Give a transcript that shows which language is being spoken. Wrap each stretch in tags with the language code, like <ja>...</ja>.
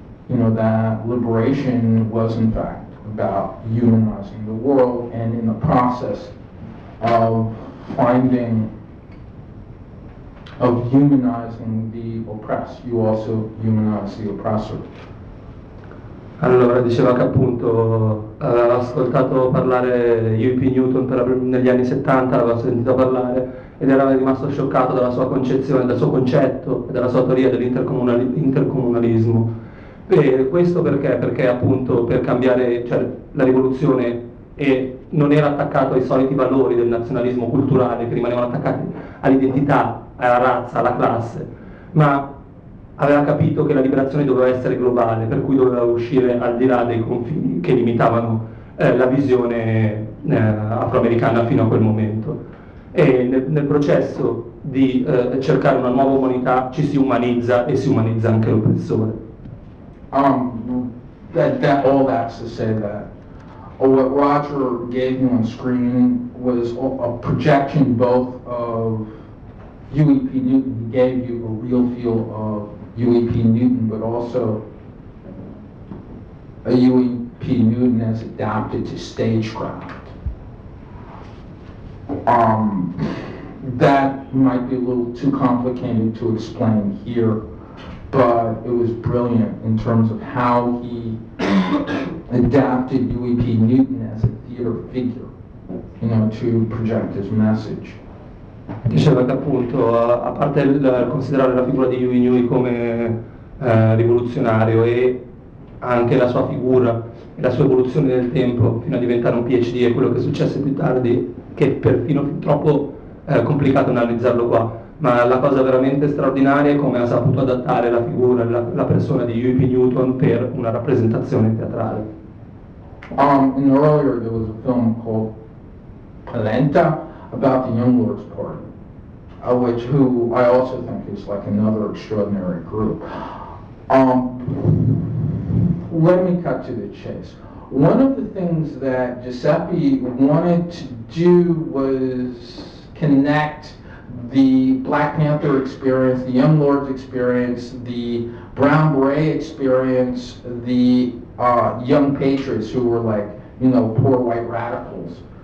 <en>You know, that liberation was in fact about humanizing the world and in the process of finding humanizing the oppressed, you also humanize the oppressor.</en> <it>Allora, diceva che appunto aveva ascoltato parlare U.P. Newton negli anni 70, l'aveva sentito parlare ed era rimasto scioccato dalla sua concezione, dal suo concetto e dalla sua teoria dell'intercomunalismo. E questo perché? Perché appunto per cambiare, cioè, la rivoluzione e non era attaccato ai soliti valori del nazionalismo culturale che rimanevano attaccati all'identità, alla razza, alla classe, ma aveva capito che la liberazione doveva essere globale, per cui doveva uscire al di là dei confini che limitavano la visione afroamericana fino a quel momento. E nel processo di cercare una nuova umanità ci si umanizza e si umanizza anche l'oppressore.</it> <en>All that's to say that what Roger gave me on screen was a projection both of U.E.P. Newton. He gave you a real feel of U.E.P. Newton, but also a U.E.P. Newton as adapted to stagecraft. That might be a little too complicated to explain here, but it was brilliant in terms of how he adapted U.E.P. Newton as a theater figure, you know, to project his message.</en> <it>Diceva che appunto, a parte il considerare la figura di Huey Newton come rivoluzionario e anche la sua figura e la sua evoluzione nel tempo fino a diventare un PhD e quello che successe più tardi, che è perfino troppo complicato analizzarlo qua, ma la cosa veramente straordinaria è come ha saputo adattare la figura e la persona di Huey Newton per una rappresentazione teatrale.</it> <en>In earlier there was a film called Polenta about the Young Lords Party, who I also think is like another extraordinary group. Let me cut to the chase. One of the things that Giuseppe wanted to do was connect the Black Panther experience, the Young Lords experience, the Brown Beret experience, the Young Patriots, who were like, you know, poor white radicals</en>